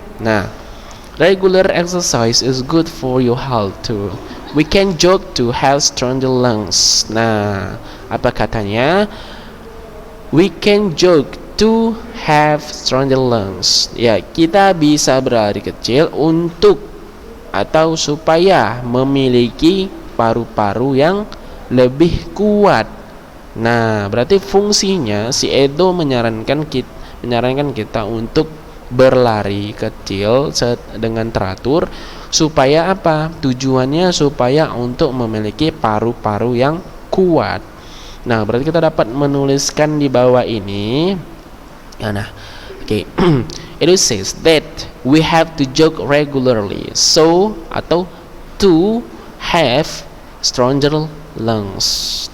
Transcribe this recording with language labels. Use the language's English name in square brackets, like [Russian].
[English] Nah, regular exercise is good for your health too. We can jog to have stronger lungs. [Indonesian] Nah, apa katanya? [English] We can jog to have stronger lungs. [Indonesian] Ya, kita bisa berlari kecil untuk atau supaya memiliki paru-paru yang lebih kuat. Nah, berarti fungsinya si Edo menyarankan kita untuk berlari kecil dengan teratur supaya apa? Tujuannya supaya untuk memiliki paru-paru yang kuat. Nah, berarti kita dapat menuliskan di bawah ini. Nah, oke. [English] It says that we have to jog regularly atau to have stronger lungs.